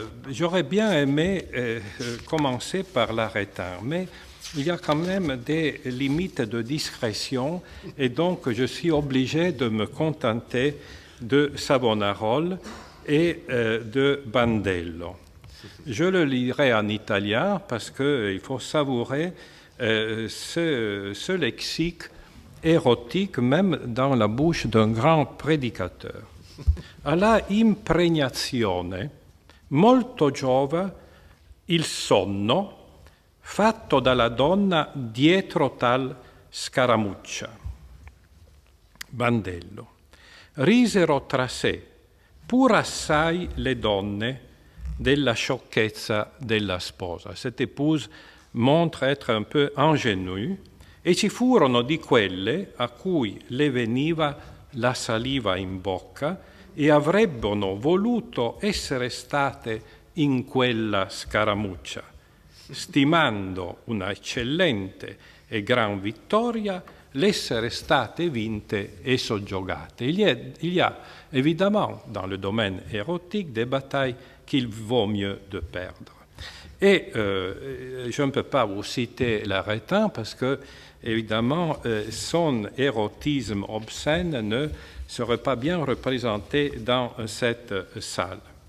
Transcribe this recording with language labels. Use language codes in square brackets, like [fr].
[fr] J'aurais bien aimé commencer par l'Arétin, mais il y a quand même des limites de discrétion et donc je suis obligé de me contenter de Savonarole et de Bandello. Je le lirai en italien parce qu'il faut savourer ce lexique érotique même dans la bouche d'un grand prédicateur. [it] Alla impregnazione molto giova il sonno fatto dalla donna dietro tal scaramuccia. Bandello. Risero tra sé, pur assai le donne, della sciocchezza della sposa. [fr] Cette épouse montre être un peu ingénue [it] e ci furono di quelle a cui le veniva la saliva in bocca e avrebbero voluto essere state in quella scaramuccia, stimando una eccellente e gran vittoria l'essere state vinte et soggiogate. [fr] Il y a évidemment dans le domaine érotique des batailles qu'il vaut mieux de perdre. Et je ne peux pas vous citer l'Arétin parce que, évidemment, son érotisme obscène ne serait pas bien représenté dans cette salle.